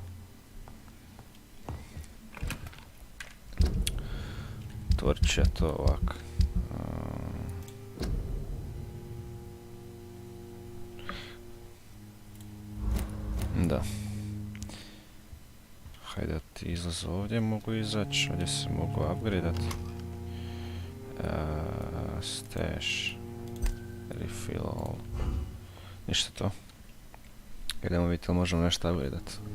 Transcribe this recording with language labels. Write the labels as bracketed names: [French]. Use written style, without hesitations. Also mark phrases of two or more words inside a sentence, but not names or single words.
[Croatian] Otvorit ću ja to ovako. Da. Hajde ti izlaz ovdje mogu izaći, ovdje se mogu upgradat. Stash. [English] Refill all. [Croatian] Ništa to. Idemo vidjeti ali možemo nešto upgradat.